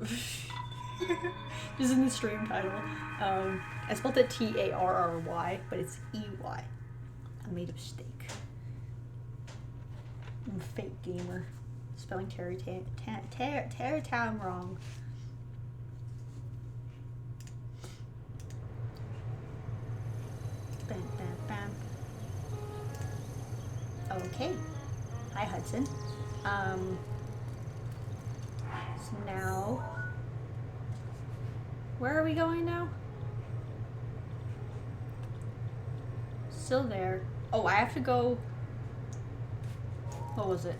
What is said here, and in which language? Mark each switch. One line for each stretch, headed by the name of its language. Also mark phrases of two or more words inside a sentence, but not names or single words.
English: Just in the stream title. I spelled it Tarry, but it's EY. I made a mistake. I'm a fake gamer. Spelling Tarrey Town wrong. Bam, bam, bam. Okay. Hi, Hudson. So now, where are we going now? Still there. Oh, I have to go. What was it?